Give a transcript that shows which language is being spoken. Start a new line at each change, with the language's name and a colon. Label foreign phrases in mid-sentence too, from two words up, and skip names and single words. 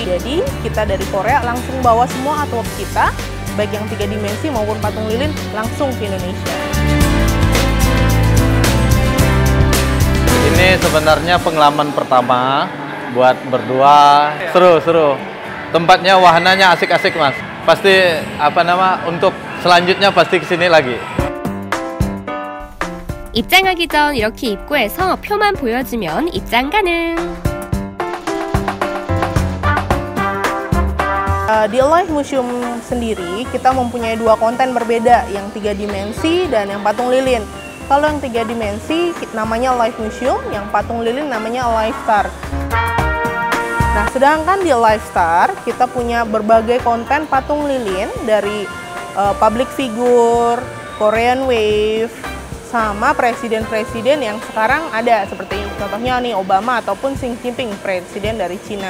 Indonesian: Jadi kita dari Korea langsung bawa semua artwork kita, baik yang 3 dimensi maupun patung lilin langsung ke Indonesia. Ini sebenarnya pengalaman pertama buat berdua, seru. Tempatnya, wahananya asik-asik mas. Pasti untuk selanjutnya pasti kesini lagi.
Korean: 입장하기 전 이렇게 입구에서 표만 보여주면 입장 가능.
Indonesian: Di Alive Museum sendiri kita mempunyai 2 konten berbeda, yang 3 dimensi dan yang patung lilin. Kalau yang 3 dimensi namanya Alive Museum, yang patung lilin namanya Alive Star. Nah, sedangkan di Alive Star kita punya berbagai konten patung lilin dari
English: public figure, Korean Wave,
Indonesian: sama presiden-presiden yang sekarang ada, seperti contohnya nih Obama ataupun Xi Jinping, presiden dari Cina.